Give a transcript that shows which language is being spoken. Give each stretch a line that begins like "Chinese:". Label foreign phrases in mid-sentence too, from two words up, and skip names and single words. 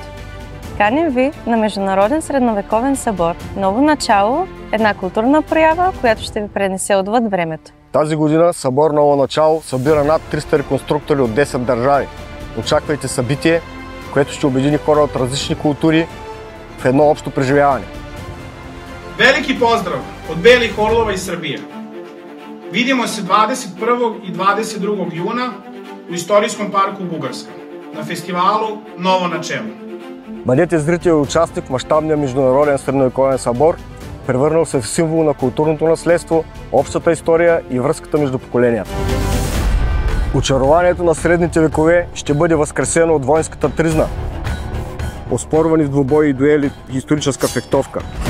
Bulgarian: Каним ви на Международен средновековен събор Ново начало, една културна проява, която ще ви пренесе отвъд времето. Тази година събор Ново начало събира над 300 реконструктори от 10 държави. Очаквайте събитие, което ще обедини хора от различни култури в едно общо преживяване.
Serbian: Veliki pozdrav od Belih Orlova iz Srbije. Vidimo se 21. i 22. juna u Istorijskom parku Bugarska на фестивалу Ново начало.
Bulgarian: Бъдете зрител и участник в мащабния международен средновековен събор, превърнал се в символ на културното наследство, общата история и връзката между поколенията. Очарованието на средните векове ще бъде възкресено от воинската тризна, оспорвани в двубои и дуели историческа фехтовка,